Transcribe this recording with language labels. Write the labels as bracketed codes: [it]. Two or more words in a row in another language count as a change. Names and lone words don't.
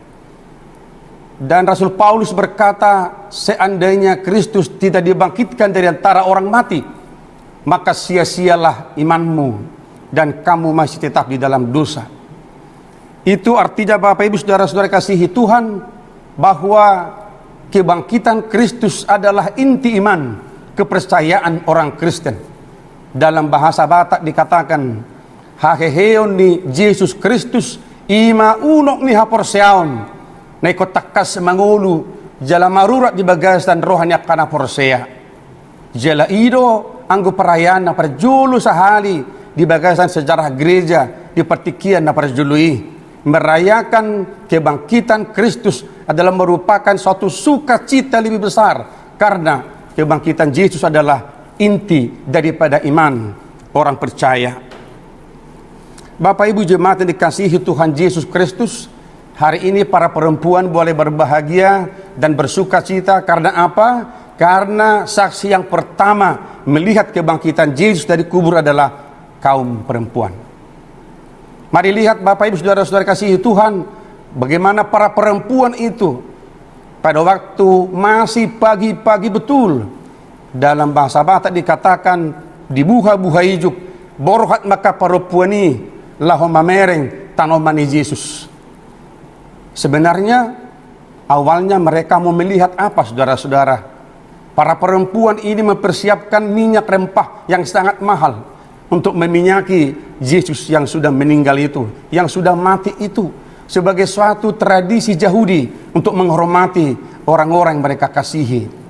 [id] Dan Rasul Paulus berkata, seandainya Kristus tidak dibangkitkan dari antara orang mati, maka sia-sialah imanmu dan kamu masih tetap di dalam dosa. Itu artinya Bapak Ibu saudara-saudara kasihi Tuhan, bahwa kebangkitan Kristus adalah inti iman, kepercayaan orang Kristen. Dalam bahasa Batak dikatakan, [bbc] haheheon ni Yesus Kristus ima unok ni haporseaon, naikotakas mangulu jala marurat di bagasan rohani akana porsea. Jala ido anggo perayaan na perjulu sahali di bagasan sejarah gereja di pertikian na perjului. [id] Merayakan kebangkitan Kristus adalah merupakan suatu sukacita lebih besar, karena kebangkitan Yesus adalah inti daripada iman orang percaya. Bapak Ibu jemaat yang dikasihi Tuhan Yesus Kristus, hari ini para perempuan boleh berbahagia dan bersukacita. Karena apa? Karena saksi yang pertama melihat kebangkitan Yesus dari kubur adalah kaum perempuan. Mari lihat Bapak Ibu saudara-saudara kasihi Tuhan, bagaimana para perempuan itu pada waktu masih pagi-pagi betul. Dalam bahasa Batak dikatakan, [bbc] dibuha-buha ijuk borhat maka perempuani lahom mamereng tanomani Yesus. [id] Sebenarnya awalnya mereka mau melihat apa saudara-saudara? Para perempuan ini mempersiapkan minyak rempah yang sangat mahal untuk meminyaki Yesus yang sudah meninggal itu, yang sudah mati itu, sebagai suatu tradisi Yahudi untuk menghormati orang-orang yang mereka kasihi.